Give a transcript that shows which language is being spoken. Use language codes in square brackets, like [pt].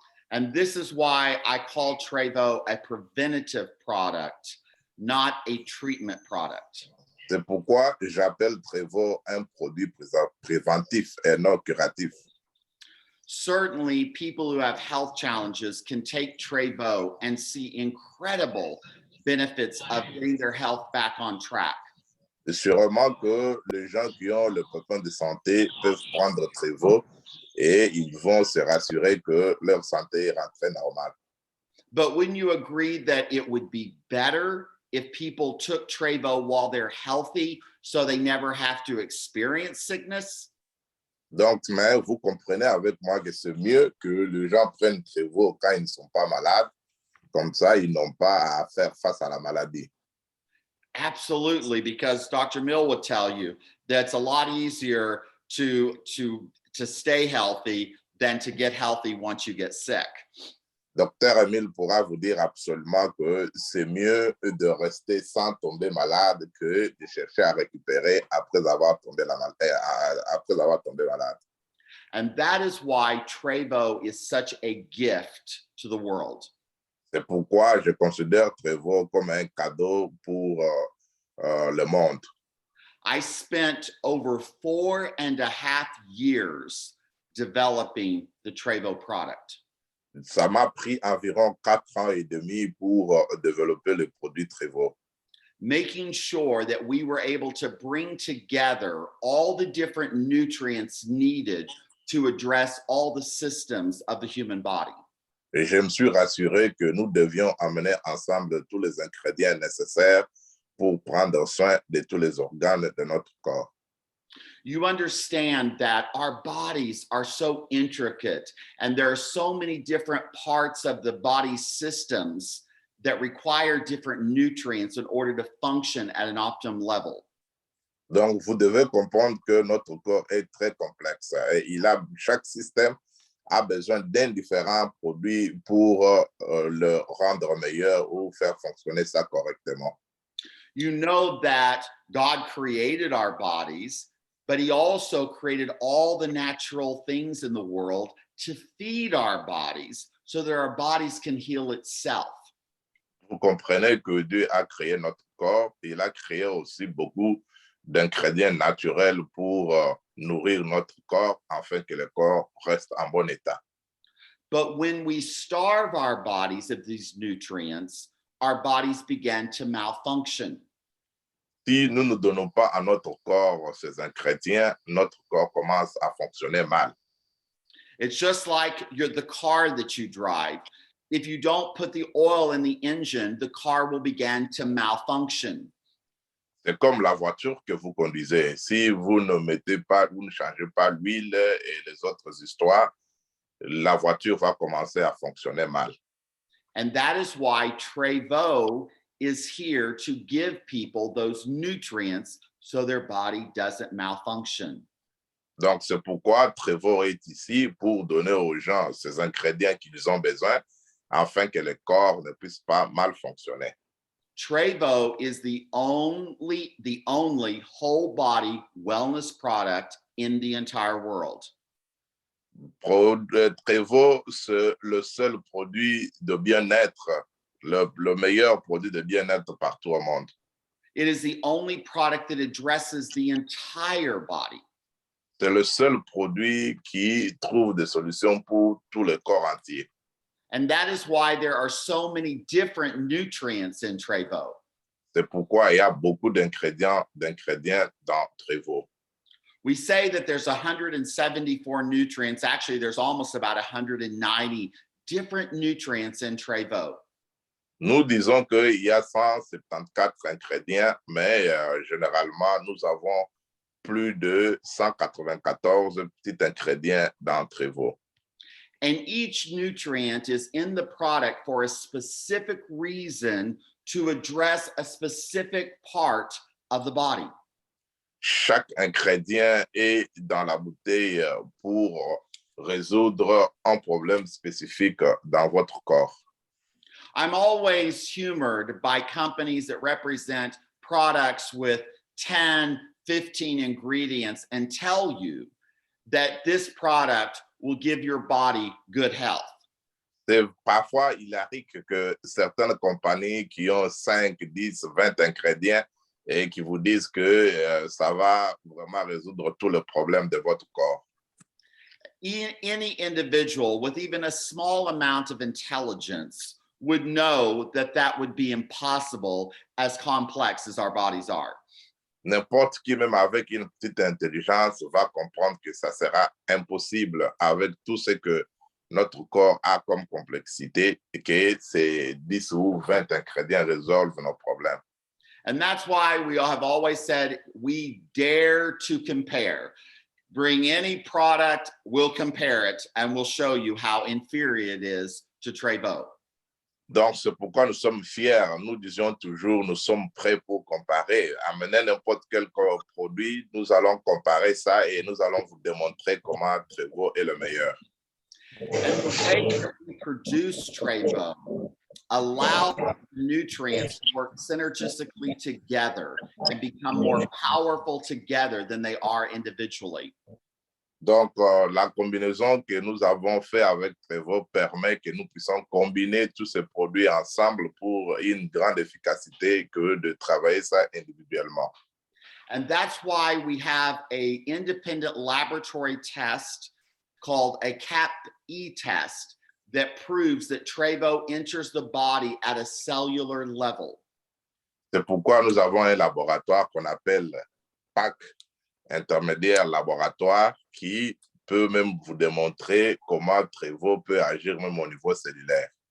[en] And this is why I call Trevo a preventative product, not a treatment product. [fr] C'est pourquoi j'appelle Trevo un produit préventif et non curatif. [en] Certainly, people who have health challenges can take Trevo and see incredible benefits of getting their health back on track. [fr] Sûrement que les gens qui ont le problème de santé peuvent prendre Trevo et ils vont se rassurer que leur santé est rentrée normale. [en] But wouldn't you agree that it would be better if people took Trevo while they're healthy so they never have to experience sickness? [fr] Donc, mais vous comprenez avec moi que c'est mieux que les gens prennent Trevo quand ils ne sont pas malades. Comme ça, ils n'ont pas à faire face à la maladie. [en] Absolutely, because Dr. Mill would tell you that it's a lot easier to stay healthy than to get healthy once you get sick. [fr] Docteur Emile pourra vous dire absolument que c'est mieux de rester sans tomber malade que de chercher à récupérer après avoir tombé malade. [en] And that is why Trevo is such a gift to the world. [fr] C'est pourquoi je considère Trevo comme un cadeau pour le monde. [en] I spent over 4.5 years developing the Trevo product. [fr] Ça m'a pris environ 4 ans et demi pour développer le produit Trevo. [en] Making sure that we were able to bring together all the different nutrients needed to address all the systems of the human body. [fr] Et je me suis rassuré que nous devions amener ensemble tous les ingrédients nécessaires pour prendre soin de tous les organes de notre corps. [en] You understand that our bodies are so intricate and there are so many different parts of the body systems that require different nutrients in order to function at an optimum level. [fr] Donc, vous devez comprendre que notre corps est très complexe et chaque système a besoin d'un différent produit pour le rendre meilleur ou faire fonctionner ça correctement. [en] You know that God created our bodies, but he also created all the natural things in the world to feed our bodies so that our bodies can heal itself. [fr] Vous comprenez que Dieu a créé notre corps et il a créé aussi beaucoup d'ingrédients naturels pour nourrir notre corps afin que le corps reste en bon état. [en] But when we starve our bodies of these nutrients, our bodies begin to malfunction. [fr] Si nous ne donnons pas à notre corps ces ingrédients, notre corps commence à fonctionner mal. [en] It's just like the car that you drive. If you don't put the oil in the engine, the car will begin to malfunction. [fr] C'est comme la voiture que vous conduisez. Si vous ne mettez pas, vous ne changez pas l'huile et les autres histoires, la voiture va commencer à fonctionner mal. [en] And that is why Trevo is here to give people those nutrients so their body doesn't malfunction. [fr] Donc, c'est pourquoi Trevor est ici pour donner aux gens ces ingrédients qu'ils ont besoin afin que le corps ne puisse pas mal fonctionner. [en] Trevo is the only whole body wellness product in the entire world. [fr] Trevor, c'est le seul produit de bien-être, le meilleur produit de bien-être partout au monde. [en] It is the only product that addresses the entire body. [fr] C'est le seul produit qui trouve des solutions pour tout le corps entier. [en] And that is why there are so many different nutrients in Trevo. [fr] C'est pourquoi il y a beaucoup d'ingrédients dans Trevor. [en] We say that there's 174 nutrients. Actually, there's almost about 190 different nutrients in Trevo. [fr] Nous disons qu'il y a 174 ingrédients, mais généralement, nous avons plus de 194 petits ingrédients dans Trevor. [en] And each nutrient is in the product for a specific reason to address a specific part of the body. [fr] Chaque ingrédient est dans la bouteille pour résoudre un problème spécifique dans votre corps. [en] I'm always humored by companies that represent products with 10, 15 ingredients and tell you that this product will give your body good health. [fr] Parfois, il arrive que certaines compagnies qui ont 5, 10, 20 ingrédients et qui vous disent que ça va vraiment résoudre tous les problèmes de votre corps. [en] Any individual with even a small amount of intelligence would know that that would be impossible as complex as our bodies are. [fr] N'importe qui, même avec une petite intelligence, va comprendre que ça sera impossible avec tout ce que notre corps a comme complexité et que ces 10 ou 20 ingrédients résolvent nos problèmes. [en] And that's why we have always said we dare to compare. Bring any product, we'll compare it, and we'll show you how inferior it is to Trevo. [fr] Donc, c'est pourquoi nous sommes fiers. Nous disions toujours, nous sommes prêts pour comparer. Amenez n'importe quel produit, nous allons comparer ça et nous allons vous démontrer comment Trevo est le meilleur. [en] And the way that we produce Trevo allows nutrients to work synergistically together and become more powerful together than they are individually. [fr] Donc, la combinaison que nous avons fait avec Trevo permet que nous puissions combiner tous ces produits ensemble pour une grande efficacité que de travailler ça individuellement. [en] And that's why we have an independent laboratory test called a CAP-E test that proves that Trevo enters the body at a cellular level. [fr] C'est pourquoi nous avons un laboratoire qu'on appelle PAC, intermédiaire laboratoire, qui peut même vous démontrer comment Trevo peut agir même au niveau cellulaire.